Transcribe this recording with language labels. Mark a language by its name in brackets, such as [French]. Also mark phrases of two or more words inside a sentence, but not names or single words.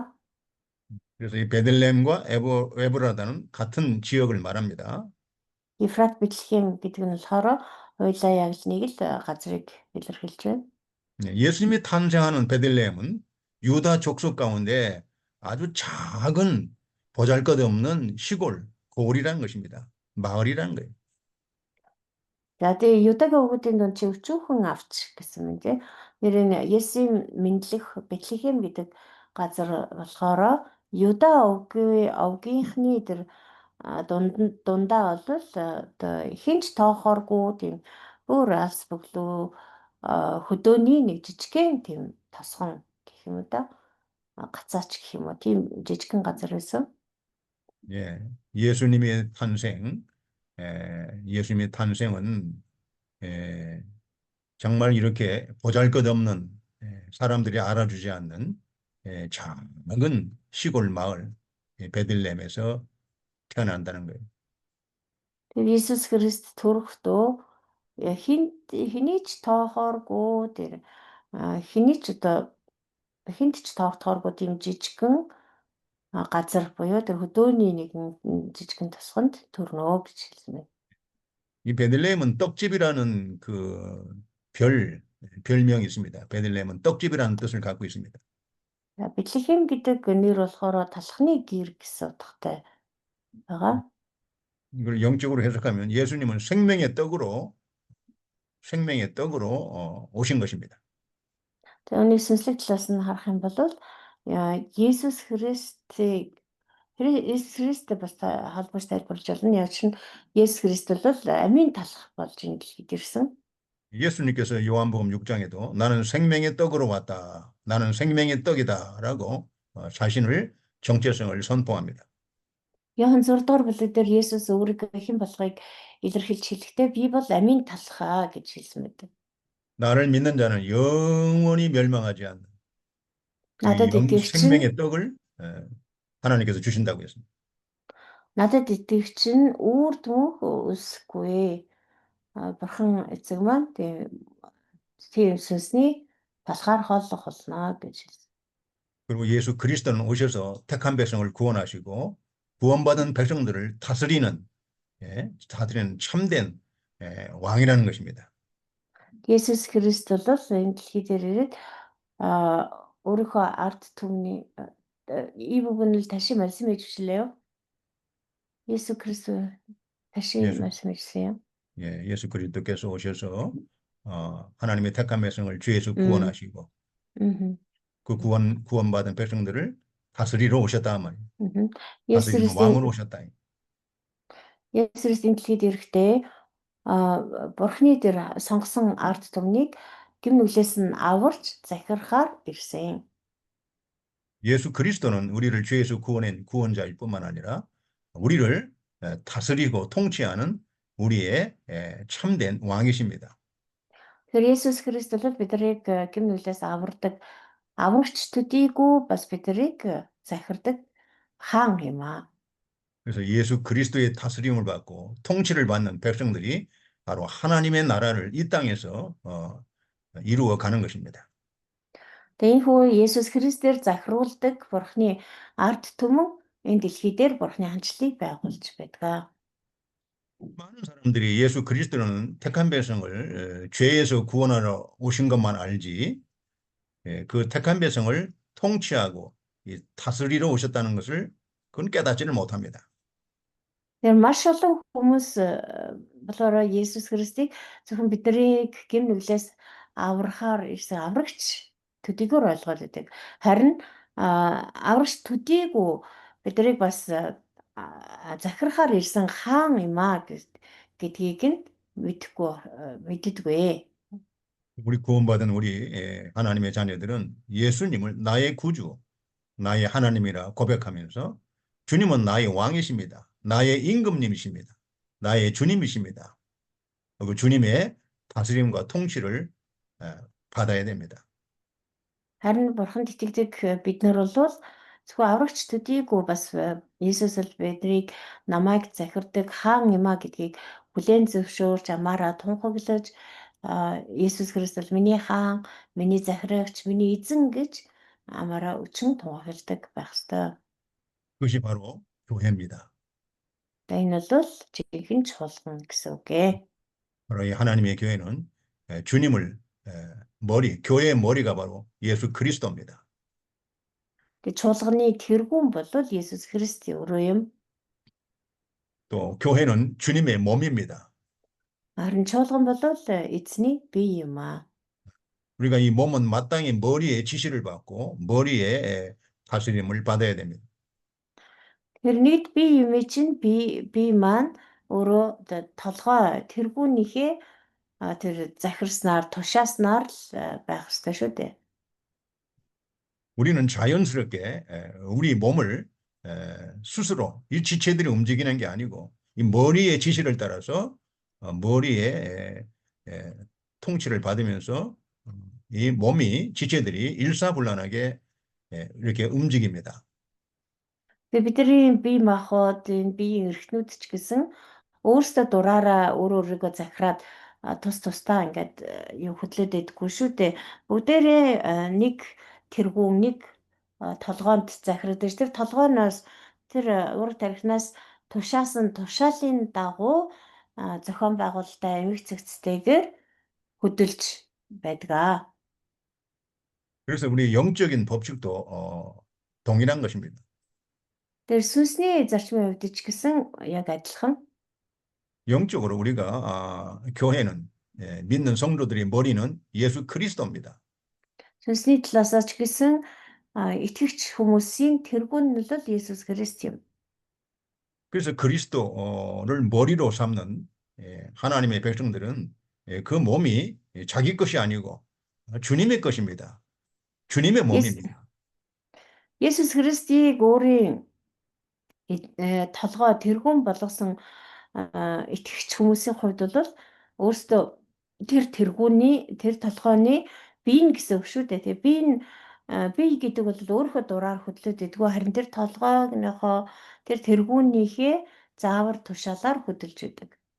[Korean] 그래서 이 베들레헴과 에브라다는 같은 지역을 말합니다. [Mongolian] Ефрат Бэтлехем гэдэг нь болохоор хоёулаа яг л нэг л газрыг илэрхийлж байна. [Korean] 예수님이 탄생하는 베들레헴은 유다 족속 가운데 아주 작은 보잘것없는 시골 고을이라는 것입니다. 마을이라는 거예요. [Mongolian] За тэгээ Юдагийн өвгүүдийн дунд чи өчүүхэн авч гэсэн юм тий. Нэр нь Есүсийн мэндэлэх Бэтлехем гэдэг газар болохоор Юда овгийнхны тэр дундаа бол одоо хинч тоохооргүй тийм бүр алс бөглөө хөдөөний нэг жижигхэн тийм тосгон гэх юм уу да. Гацаач гэх юм уу тийм жижигхэн газар байсан. [Korean] 예, 예수님의 탄생, 예수님의 탄생은 정말 이렇게 보잘것없는 사람들이 알아주지 않는 작은 시골 마을 베들레헴에서 태어난다는 거예요. [Mongolian] Тэр Иесус Христ төрөхдөө хэний ч тоохооргүй тэр хэний ч одоо хинт ч тоохооргүй тийм жижигхэн газар буюу тэр хөдөөний нэгэн жижигхэн тосгонд төрнөө гэж хэлсэн байна. [Korean] 이 베들레헴은 떡집이라는 그 별명이 있습니다. 베들레헴은 떡집이라는 뜻을 갖고 있습니다. [Mongolian] Бэтлехэм гэдэг нэр болохоор талхны гэр гэсэн утгатай байгаа. [Korean] 이걸 영적으로 해석하면 예수님은 생명의 떡으로 오신 것입니다. [Mongolian] Тэгээ үүний сүнслэг талаас нь харах юм бол Иесус Христтэй бас холбож тайлбарлаж байна. Яг чинь Иесус Христ бол амийн талах болж энэ дэлхийд ирсэн. [Korean] 예수님께서 요한복음 6장에도 나는 생명의 떡으로 왔다. 나는 생명의 떡이다라고 자신을 정체성을 선포합니다. [Mongolian] Иохан 6 дугаар бүлэг дээр Иесус өөрийгөө хэн болохыг илэрхийлж хэлэхдээ би бол амийн талхаа гэж хэлсэн байдаг. [Korean] 나를 믿는 자는 영원히 멸망하지 않는 그 [Mongolian] Надад итгэгч нь [Korean] 생명의 떡을 하나님께서 주신다고 했습니다. [Mongolian] надад итгэгч нь үүр дүнх өсөхгүй. Бурхан эцэг маань тийм сүнсний талхаар хооллох болно гэж хэлсэн. [Korean] 그리고 예수 그리스도는 오셔서 택한 백성을 구원하시고 구원받은 백성들을 다스리는 참된 왕이라는 것입니다. [Mongolian] Есүс Христ бол энэ дэлхий дээр ирээд өөрийнхөө ард түмний [Korean] 이 부분을 다시 말씀해 주실래요? 예수 그리스도 다시 예수. 말씀해 주세요. 예수 그리스도께서 오셔서 하나님의 택한 백성을 죄에서 구원하시고 그 구원받은 백성들을 다스리러 오셨다 말이에요. 다스리는 왕으로 오셨다. 예수 그리스도인 [Mongolian] дэлхийд ирэхдээ Бурхны дээр сонгосон ард түмнийг гим нүглээс нь аварч захирахаар ирсэн. [Korean] 예수 그리스도는 우리를 죄에서 구원한 구원자일 뿐만 아니라 우리를 다스리고 통치하는 우리의 참된 왕이십니다. [Mongolian] Тэгэхээр Есүс Христ бол биднийг гим нүглээс авардаг, аврагч төдийгүй бас биднийг захирдаг хаан юм аа. [Korean] 그래서 예수 그리스도의 다스림을 받고 통치를 받는 백성들이 바로 하나님의 나라를 이 땅에서 이루어 가는 것입니다. [Mongolian] Энэхүү Есүс Христээр захируулдаг Бурхны ард түмэн энэ дэлхий дээр Бурхны хандлыг байгуулж байдаг. [Korean] 많은 사람들이 예수 그리스도는 택한 백성을 죄에서 구원하러 오신 것만 알지 그 택한 백성을 통치하고 다스리러 오셨다는 것을 그건 깨닫지를 못합니다. [Mongolian] Тэр маш олон хүмүүс болохоор Есүс Христийг зөвхөн биднийг гим нүглээс аврахаар ирсэн аврагч төдийгөр ойлгоод байдаг. Харин аврагч төдийгүй биднийг бас захирахаар ирсэн хаан юм аа гэдгийг нь мэддэггүй. [Korean] 우리 구원받은 우리 하나님의 자녀들은 예수님을 나의 구주, 나의 하나님이라 고백하면서 주님은 나의 왕이십니다. 나의 임금님이십니다. 나의 주님이십니다. 그 주님의 다스림과 통치를 받아야 됩니다. [Mongolian] Харин бурханд итгэдэг бид нар бол зөвхөн аврагч төдийгүй бас Иесус л биднийг намайг захирдаг хаан юм а гэдгийг бүлээн зөвшөөрч амаараа тунхаглаж Есүс Христ бол миний хаан, миний захирагч, миний эзэн гэж амаараа өчн тунхагладаг байх ёстой. [Korean] 그것이 바로 교회입니다. [Mongolian] Энэ бол жинхэнэ чуулган гэсэн үг ээ. [Korean] 바로 이 하나님의 교회는 주님을 교회의 머리가 바로 예수 그리스도입니다. [Mongolian] Тэгээ чуулганы тэргүүн бол Есүс Христ өөрөө юм. [Korean] 또 교회는 주님의 몸입니다. [Mongolian] Харин чуулган бол эзний бие юм аа. [Korean] 우리가 이 몸은 마땅히 머리의 지시를 받고 머리의 다스림을 받아야 됩니다. [Mongolian] Тэр нийт бие юм чинь бие маань өөрөө толгой тэргүүнийхээ тэр захирснаар тушааснаар л байх ёстой шүү дээ. [Korean] 우리는 자연스럽게 우리 몸을 스스로 이 지체들이 움직이는 게 아니고 이 머리의 지시를 따라서 머리의 통치를 받으면서 이 몸이 지체들이 일사불란하게 이렇게 움직입니다. [Mongolian] Тэгээ бидний бие махбод энэ биеийн эрхтнүүд ч гэсэн өөрсдөө дураараа өөрийгөө захираад тусдаа ингээд хөдлөөд байдаггүй шүү дээ. Бүгдээрээ нэг тэргүүн нэг толгоонд захирагдаж тэр толгойноос тэр ураг тархинаас тушаасан тушаалын дагуу зохион байгуулалтаа эмх цэгцтэйгээр хөдөлж байдаг. [Korean] 그래서 우리 영적인 법칙도 동일한 것입니다. [Mongolian] Тэр сүнсний зарчмын хувьд ч гэсэн яг адилхан. [Korean] 영적으로 우리가 교회는 믿는 성도들의 머리는 예수 그리스도입니다. [Mongolian] Сүнсний талаас ч гэсэн итгэгч хүмүүсийн тэргүүн нь бол Есүс Христ юм. [Korean] 그래서 그리스도를 머리로 삼는 하나님의 백성들은 그 몸이 자기 것이 아니고 주님의 것입니다. 주님의 몸입니다. [Mongolian] Есүс Христийг өөрийн толгой тэргүүн болгосон итгэгч хүмүүсийн хувьд бол өөрсдөө тэр толгойн бие гэсэн үг шүү дээ. Тэгээ бие гэдэг бол өөрийнхөө дураар хөдлөд идэггүй харин тэр толгойгийнхоо тэр тэргүүнийхээ заавар тушаалаар хөдөлж идэг.